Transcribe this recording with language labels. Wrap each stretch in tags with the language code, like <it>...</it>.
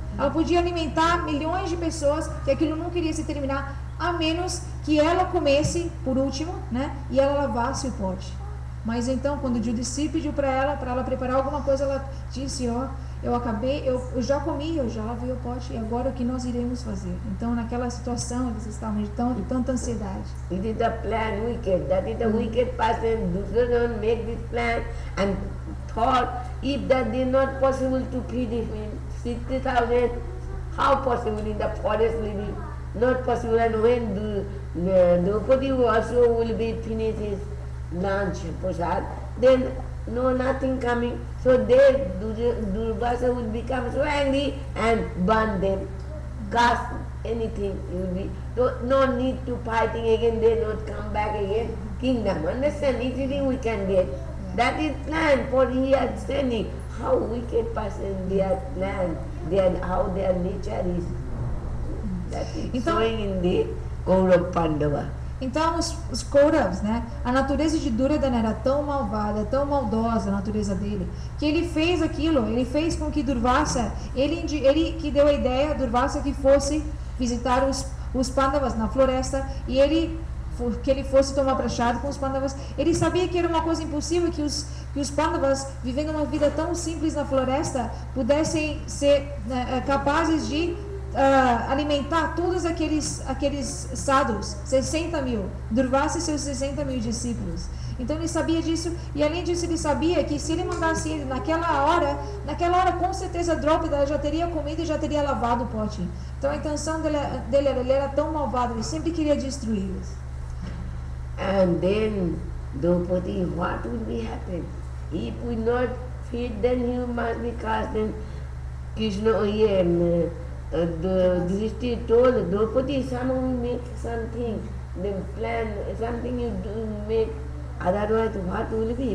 <pt>Ela podia alimentar milhões de pessoas, que aquilo nunca iria se terminar, a menos que ela comesse por último, né, e ela lavasse o pote. Mas então, quando o Yudhishthira pediu para ela preparar alguma coisa, ela disse, ó, eu já comi, eu já lavei o pote, e agora o que nós iremos fazer? Então, naquela situação, eles estavam de tanta ansiedade.</pt> <en>It is the plan wicked, that is the wicked person, Duryodhana make this plan and thought, if that is not possible to feed him 60,000, how possible in the forest living? Not possible, and when Draupadi also will be finished his lunch, prasad, then no, nothing coming. So Durvasa would become so angry and burn them, cast anything. No need to fighting again, they not come back again. Kingdom, understand? Easily we can get. That is plan for he is sending. How wicked person their plan, how their nature is. That is showing in the Kaurav Pandava.</en> <pt>Então os Kauravas, né, a natureza de Duryodhana era tão malvada, tão maldosa a natureza dele, que ele fez aquilo, ele fez com que Durvasa, ele que deu a ideia a Durvasa que fosse visitar os Pandavas na floresta, e que ele fosse tomar prachado com os Pandavas. Ele sabia que era uma coisa impossível, que os Pandavas, vivendo uma vida tão simples na floresta, pudessem ser capazes de alimentar todos aqueles sadhus, 60 mil, Durvasa e seus 60 mil discípulos. Então ele sabia disso, e além disso ele sabia que se ele mandasse ele naquela hora com certeza Draupadi já teria comido e já teria lavado o pote. Então a intenção dele ele era tão malvado, ele sempre queria destruí-los.</pt> <en>And then Draupadi, what would be happen? If we not feed, then you must be cast. Then Krishna, the Yudhishthira told Draupadi, somehow make something, then plan something you do make, otherwise what will be?</en>